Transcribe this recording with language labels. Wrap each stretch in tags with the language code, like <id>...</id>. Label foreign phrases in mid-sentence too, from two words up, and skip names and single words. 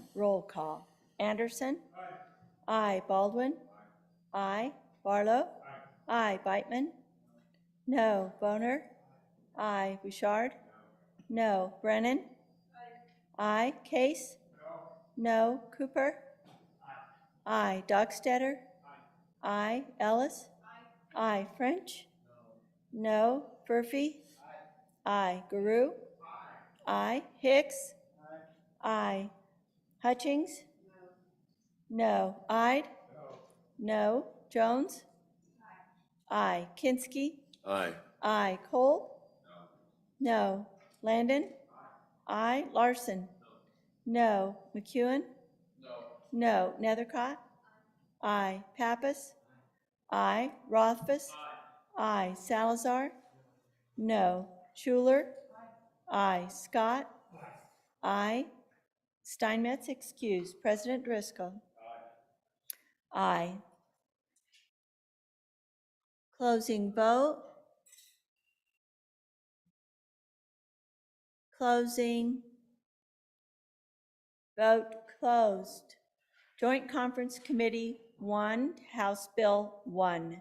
<en>Roll call. Anderson? Aye. Baldwin? Aye. Barlow? Aye. Beitman? No. Boner? Aye. Bouchard? No. Brennan? Aye. Case? No. Cooper? Aye. Dockstader? Aye. Ellis? Aye. French? No. Furphy? Aye. Guru? Aye. Hicks? Aye. Hutchings? No. Ide? No. Jones? Aye. Kinski? Aye. Aye. Cole? No. Landon? Aye. Larson? No. McEwen? No. Nethercott? Aye. Pappas? Aye. Rothfuss? Aye. Salazar? No. Schuler? Aye. Scott? Aye. Steinmetz excused. President Driscoll? Aye. Closing vote. Closing. Vote closed. Joint Conference Committee 1, House Bill 1.</en>